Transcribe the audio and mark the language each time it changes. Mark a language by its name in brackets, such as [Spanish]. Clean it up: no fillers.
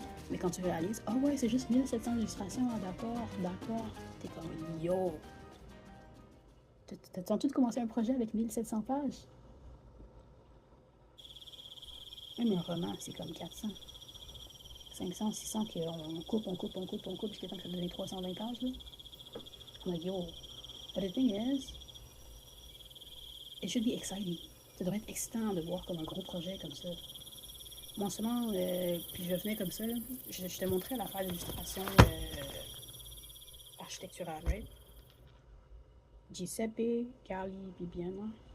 [French] Mais quand tu réalises, ah ouais, c'est juste 1700 illustrations, ah, d'accord. T'es comme, yo! T'as tout commencé un projet avec 1700 pages? Même un roman, c'est comme 400. 500, 600, qu'on coupe, jusqu'à temps que ça devienne 320 pages, là. [English] I'm like, yo. But the thing is, it should be exciting. [French] Ça devrait être excitant de voir comme un gros projet comme ça. Moi, seulement, puis je venais comme ça, là, je te montrais l'affaire d'illustration architecturale, right? Giuseppe Carli Bibiano.